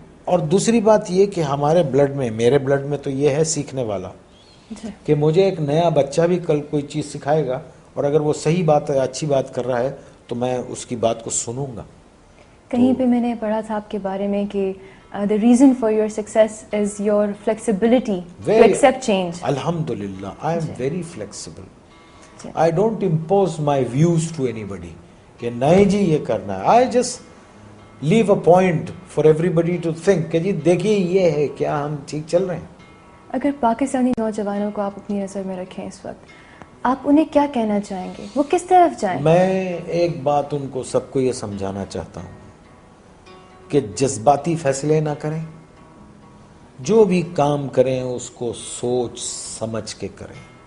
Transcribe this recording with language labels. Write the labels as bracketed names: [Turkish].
[Urdu] اور دوسری بات یہ کہ ہمارے بلڈ میں, میرے بلڈ میں تو یہ ہے سیکھنے والا, کہ مجھے ایک نیا بچہ بھی کل کوئی چیز سکھائے گا, اور اگر وہ صحیح بات ہے, اچھی بات کر رہا ہے, تو میں اس کی بات کو سنوں گا. کہیں پہ میں نے پڑھا تھا آپ کے بارے میں کہ [English] the reason for your success is your flexibility to accept change. Alhamdulillah, I am very flexible. I don't impose my views to anybody [Urdu] کہ نہیں جی یہ کرنا ہے. [English] I just leave a point for everybody to think [Urdu] کہ جی دیکھیے یہ ہے, کیا ہم ٹھیک چل رہے ہیں. اگر پاکستانی نوجوانوں کو آپ اپنی نظر میں رکھیں اس وقت, آپ انہیں کیا کہنا چاہیں گے, وہ کس طرف جائیں؟ میں ایک بات ان کو سب کو یہ سمجھانا چاہتا ہوں کہ جذباتی فیصلے نہ کریں, جو بھی کام کریں اس کو سوچ سمجھ کے کریں.